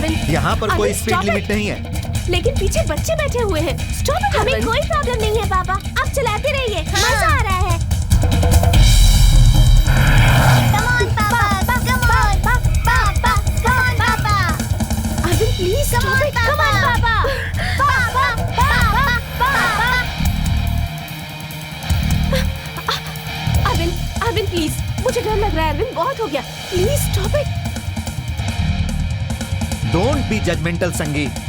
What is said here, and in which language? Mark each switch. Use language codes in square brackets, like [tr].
[hi] यहाँ पर कोई स्पीड लिमिट नहीं है। लेकिन पीछे बच्चे बैठे हुए हैं। [en] stop, [hi] हमें कोई प्रॉब्लम नहीं है पापा, आप चलाते रहिए, मजा आ रहा है। [en] Come on, पापा, come on, पापा, come on, पापा। [hi] अरविंद प्लीज [en] come on, पापा, पापा, पापा, पापा। [hi] अरविंद प्लीज, मुझे डर लग रहा है। अरविंद बहुत हो गया, please stop it. [en] Don't be judgmental संगी।